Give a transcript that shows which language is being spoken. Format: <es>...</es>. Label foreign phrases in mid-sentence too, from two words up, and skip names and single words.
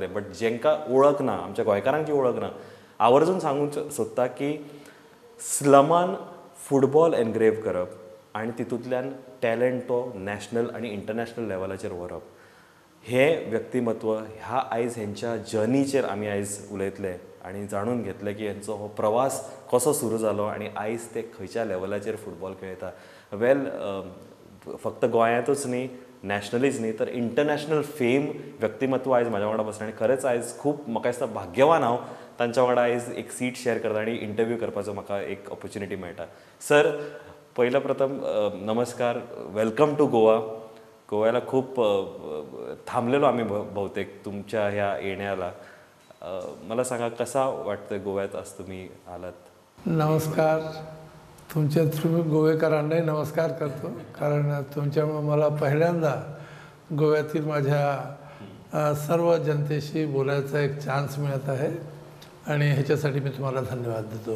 <kok>बट जेंकां ओळख ना, आमच्या गोंयकारांक जी ओळख ना, आवर्जून सांगूंक सोदता की स्लमान</kok> <en>football engrave</en> <kok>करप आनी तितूंतल्यान टॅलंट तो नॅशनल आनी इंटरनॅशनल लेवलाचेर व्हरप, हें व्यक्तिमत्व ह्या आयज हेंच्या जर्नीचेर आमी आयज उलयतले आनी जाणून घेतले की हेंचो हो प्रवास कसो सुरू जालो आनी आयज ते खंयच्या लेवलाचेर फुटबॉल खेळटा. वेल, फक्त गोंयांतूच न्ही, नॅशनलीच न्ही, तर</kok> <en>international fame</en> <kok>व्यक्तिमत्व आयज म्हाज्या वांगडा बसलें. आनी खरेंच आयज खूब म्हाका दिसता भाग्यवान हांव तांच्या वांगडा आयज एक</kok> <en>seat share</en> <kok>करता आनी इंटरव्यू करपाचो म्हाका एक ऑपॉर्च्युनिटी मेळटा. सर,</kok> <mr>पहिलं प्रथम नमस्कार,</mr> <en>welcome to Goa.</en> <mr>गोव्याला खूप थांबलेलो आम्ही बहुतेक तुमच्या ह्या येण्याला. मला सांगा, कसा वाटतं गोव्यात आज तुम्ही आलात? नमस्कार. तुमच्या थ्रू गोवेकरांनाही नमस्कार करतो, कारण तुमच्यामुळे मला पहिल्यांदा गोव्यातील माझ्या सर्व जनतेशी बोलायचा एक चान्स मिळत आहे आणि ह्याच्यासाठी मी तुम्हाला धन्यवाद देतो.</mr>